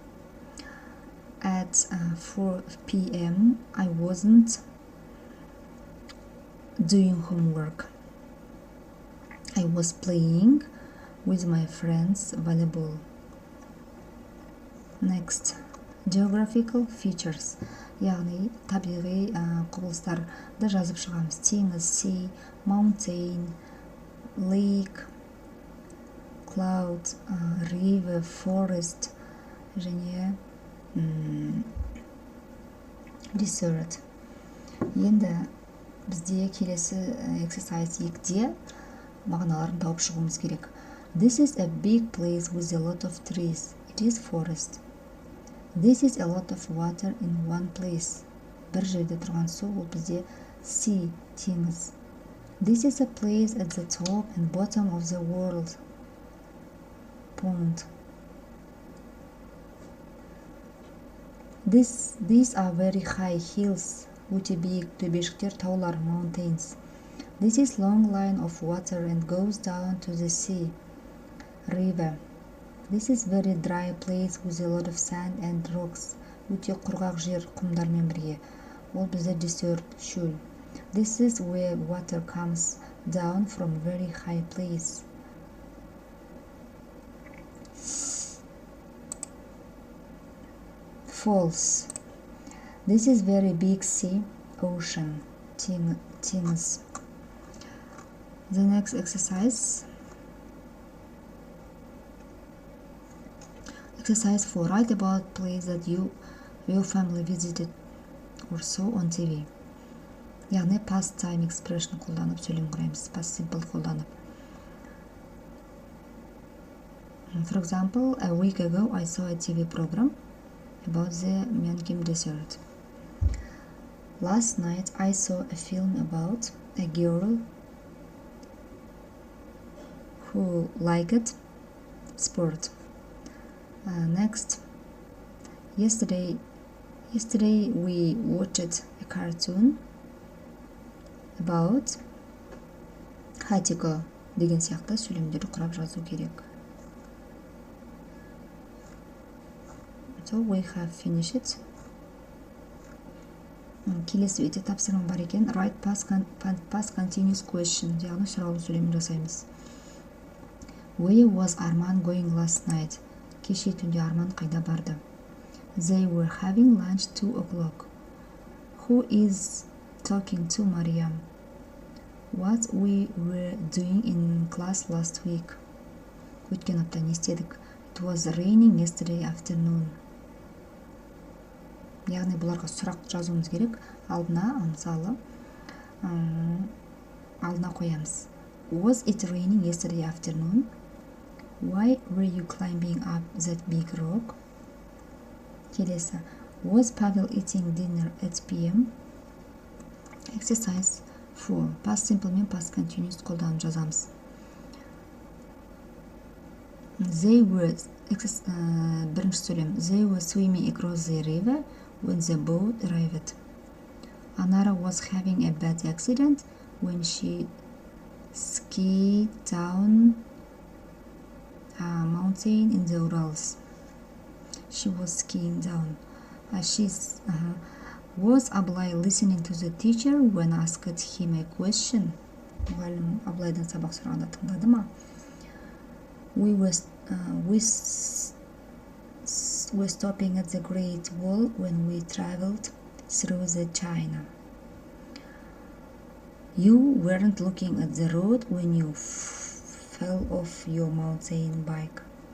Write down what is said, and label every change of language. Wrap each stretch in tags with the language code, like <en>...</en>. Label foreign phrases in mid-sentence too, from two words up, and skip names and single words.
<en>At 4 p.m. I wasn't doing homework. I was playing with my friends volleyball. Next, geographical features.</en> <kk>Яғни табиғи құбылыстарды жазып шығамыз. Теңіз,</kk> <en>sea, mountain, lake, cloud, river, forest,</en> <kk>және desert. Енді бізде келесі exercise 2-де мағыналарын тауып шығуымыз керек.</kk> <en>This is a big place with a lot of trees. It is forest. This is a lot of water in one place.</en> <kk>Бір жерде тұрған су, ол бізде sea, теңіз.</kk> <en>This is a place at the top and bottom of the world. Pond. These are very high hills.</en> <kk>Өте биік төбешіктер, таулар,</kk> <en>mountains. This is long line of water and goes down to the sea. river. This is very dry place with a lot of sand and rocks.</en> <kk>Өте құрғақ жер құмдармен бірге. Ол бізде desert, шөл.</kk> <en>This is where water comes down from very high place. False. This is very big sea, ocean, things. The next exercise. Exercise 4. Write about place that your family visited or saw on TV.</en> <kk>Яғни</kk> <en>past time expression</en> <kk>қолданып сөйлем құраймыз.</kk> <en>Past simple қолданып. For example, a week ago I saw a TV program about the Myanmar desert. Last night I saw a film about a girl who liked sport. Next, yesterday we watched a cartoon about Hachiko</en> <kk>деген сияқты сөйлемдерді құрап жазу керек.</kk> <en>So we have finished.</en> <kk>Келесі өте тапсырма бар екен.</kk> <en>Write past continuous question.</en> <kk>Яғни сұраулы сөйлем жасаймыз.</kk> <en>Where was Arman going last night?</en> <kk>Кеше түнде Арман қайда барды?</kk> <en>They were having lunch 2 o'clock. Who is talking to Mariam? What we were doing in class last week?</en> <kk>Өткен апта не істедік?</kk> <en>It was raining yesterday afternoon.</en> <kk>Яғни бұларға сұрақ жазуымыз керек. Алдына, мысалы, алдына қоямыз.</kk> <en>Was it raining yesterday afternoon? Why were you climbing up that big rock? Келесі. Was Pavel eating dinner at p.m? Exercise 4. Past simple мен past continuous</en> <kk>қолданып жазамыз.</kk> <en>They were</en> <kk>бірінші сөйлем.</kk> <en>They were swimming across the river when the boat arrived. Anara was having a bad accident when she skied down a mountain in the Urals. She was skiing down. Was Ablay listening to the teacher when asked him a question?</en> <kk>Мұғалім Аблайдан сабақ сұрағанда тыңдады ма?</kk> <en>We were stopping at the Great Wall when we traveled through the China. You weren't looking at the road when you fell off your mountain bike.</en>